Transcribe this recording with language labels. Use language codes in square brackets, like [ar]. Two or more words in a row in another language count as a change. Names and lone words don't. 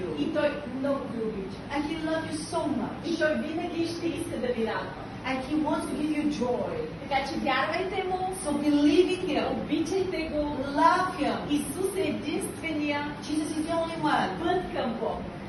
[bg] И той много ви обича. [en] And he loves you so much. [bg] И той винаги ще иска да ви радва. [en] And he wants to give you joy. [bg] Така че вярвайте му. [en] So believe in him. [bg] Обичайте го. [en] Love him. [bg] Исус е единствения. [en] Jesus is the only one. [bg] Път към Бог.